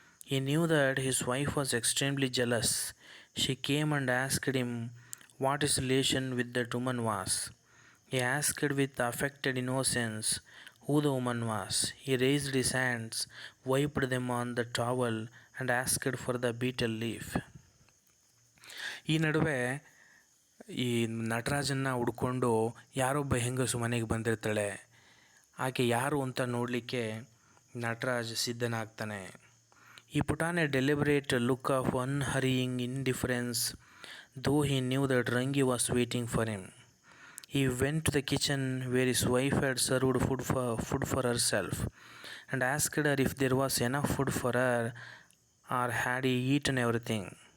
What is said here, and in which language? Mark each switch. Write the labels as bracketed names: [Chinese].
[English] He knew that his wife was extremely jealous. She came and asked him what his relation with that woman was. He asked with affected innocence who the woman was. He raised his hands, wiped them on the towel, and asked for the betel leaf. [Kannada] ಈ ನಡುವೆ ಈ ನಟರಾಜನ್ನು ಹುಡ್ಕೊಂಡು ಯಾರೊಬ್ಬ ಹೆಂಗಸು ಮನೆಗೆ ಬಂದಿರ್ತಾಳೆ. ಆಕೆ ಯಾರು ಅಂತ ನೋಡಲಿಕ್ಕೆ Nataraj ಸಿದ್ಧನಾಗ್ತಾನೆ. [English] He put on a deliberate look of unhurrying indifference, though he knew that Rangi was waiting for him. He went to the kitchen where his wife had served food for herself and asked her if there was enough food for her or had he eaten everything.